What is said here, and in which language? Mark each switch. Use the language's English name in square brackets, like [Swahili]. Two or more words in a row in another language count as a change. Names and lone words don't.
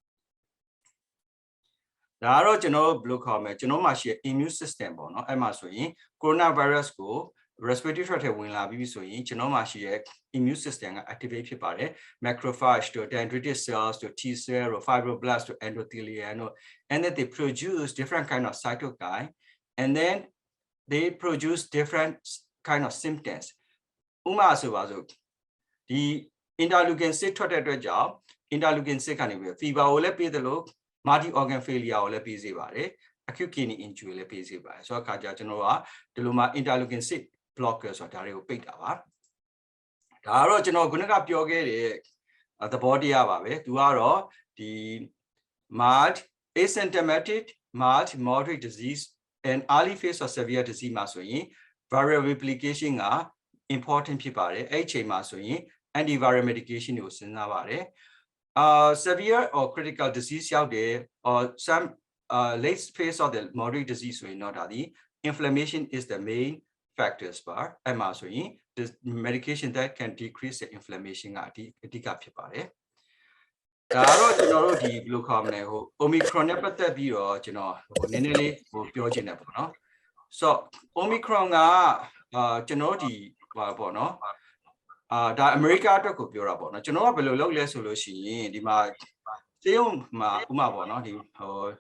[Burmese] ဒါကတော့ကျွန်တော်ဘယ်လိုခေါ်မလဲကျွန်တော်မှာရှိတဲ့ [English] immune system [Burmese] ပေါ့နော်အဲ့မှာဆိုရင် coronavirus ကို [English] respiratory tract [Burmese] ထဲဝင်လာပြီးဆိုရင်ကျွန်တော်မှာရှိတဲ့ [English] immune system [Burmese] က activate ဖြစ်ပါတယ် macrophage တို့ [English] dendritic cells [Burmese] တို့ [English] T cell [Burmese] တို့ fibroblast တို့ endothelium တို့ [English] and then they produce different kind of cytokine and then they produce different kind of symptoms [Burmese] ဥပမာဆိုပါစို့ဒီ interleukin 6ထွက်တဲ့အတွက်ကြောင့် interleukin 6ကနေပြီး fever ကိုလည်းပေးတယ်လို့ [English] multi organ failure [Burmese] ကိုလည်းပေးစေပါတယ် [English] acute kidney injury [Burmese] လည်းပေးစေပါတယ်ဆိုတော့အခါကျကျွန်တော်ကဒီလိုမှ [English] interleukin 6 blocker [Burmese] ဆိုတာဒါတွေကိုပိတ်တာ ပါဒါကတော့ကျွန်တော်ခုနကပြောခဲ့တဲ့သဘောတရားပါပဲသူကတော့ဒီ [English] mild asymptomatic mild moderate disease and early phase of severe disease [Burmese] မှာဆိုရင် [English] viral replication [Burmese] က important ဖြစ်ပါတယ် အဲ့အချိန်မှာဆိုရင် [English] antiviral medication [Burmese] ကိုစဉ်းစားပါတယ် [English] severe or critical disease [Burmese] ရောက်တယ် [English] or some late phase of the moderate disease [Burmese] ဆိုရင်တော့ ဒါဒီ [English] inflammation is the main factors [Burmese] bar အဲ့မှာဆိုရင် [English] the medication that can decrease the inflammation [Burmese] ကအဓိကဖြစ်ပါတယ်ဒါတော့ကျွန်တော်တို့ဒီဘယ်လိုခေါ်မလဲဟို Omicron နဲ့ပတ်သက်ပြီးတော့ကျွန်တော်နည်းနည်းလေးဟိုပြောချင်တယ်ပေါ့နော်ဆိုတော့ Omicron ကကျွန်တော်ဒီဟာပေါ့နော်ဒါအမေရိကအတွက်ကိုပြောတာပေါ့နော်ကျွန်တော်ကဘယ်လိုလုပ်လဲဆိုလို့ရှိရင်ဒီမှာစေယုံမှာဥမာပေါ့နော်ဒီဟို